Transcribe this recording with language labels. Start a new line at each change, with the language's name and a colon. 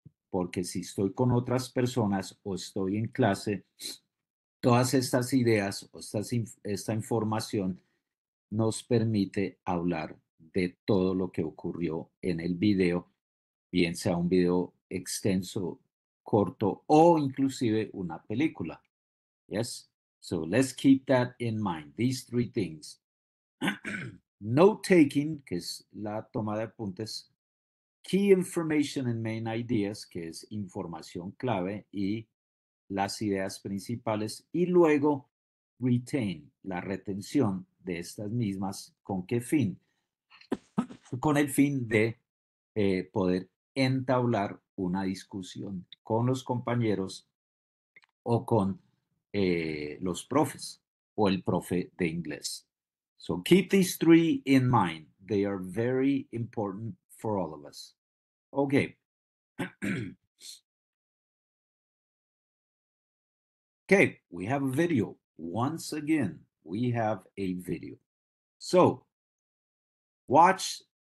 Spanish: Porque si estoy con otras personas o estoy en clase, todas estas ideas o esta información nos permite hablar de todo lo que ocurrió en el video, bien sea un video extenso, corto o inclusive una película.
English: Yes? So let's keep that in mind, these three things.
Spanish: Note taking, que es la toma de apuntes. Key information and main ideas, que es información clave y las ideas principales. Y luego retain, la retención de estas mismas. ¿Con qué fin? Con el fin de poder entablar una discusión con los compañeros o con los profes o el profe de inglés.
English: So keep these three in mind. They are very important for all of us. Okay. Okay, we have a video. Once again, we have a video. So watch